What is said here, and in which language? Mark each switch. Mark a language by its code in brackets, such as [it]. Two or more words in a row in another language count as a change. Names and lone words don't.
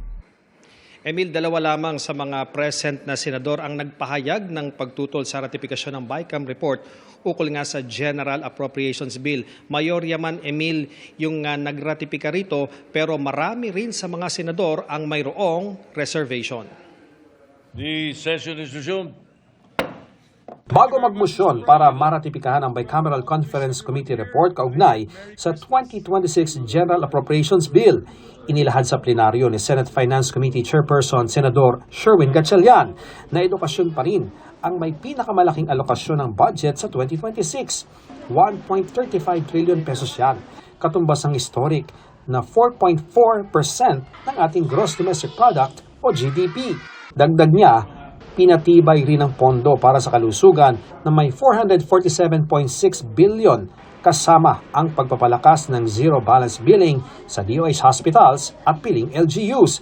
[tl] Ian. Emil, dalawa lamang sa mga present na senador ang nagpahayag ng pagtutol sa ratifikasyon ng BICAM report ukol nga sa General Appropriations Bill. Mayorya man, Emil, yung nagratipika rito, pero marami rin sa mga senador ang mayroong reservation. [en] The session is resumed. [tl] Bago magmosyon para maratipikahan ang Bicameral Conference Committee report kaugnay sa 2026 General Appropriations Bill, inilahad sa plenaryo ni Senate Finance Committee Chairperson Senador Sherwin Gatchalian na edukasyon pa rin ang may pinakamalaking alokasyon ng budget sa 2026. 1.35 trillion pesos yan, katumbas ang historic na 4.4% ng ating [en] gross domestic product [tl] o GDP. Dagdag niya, pinatibay rin ang pondo para sa kalusugan na may 447.6 billion kasama ang pagpapalakas ng [en] zero balance billing [tl] sa DOH hospitals at piling LGUs.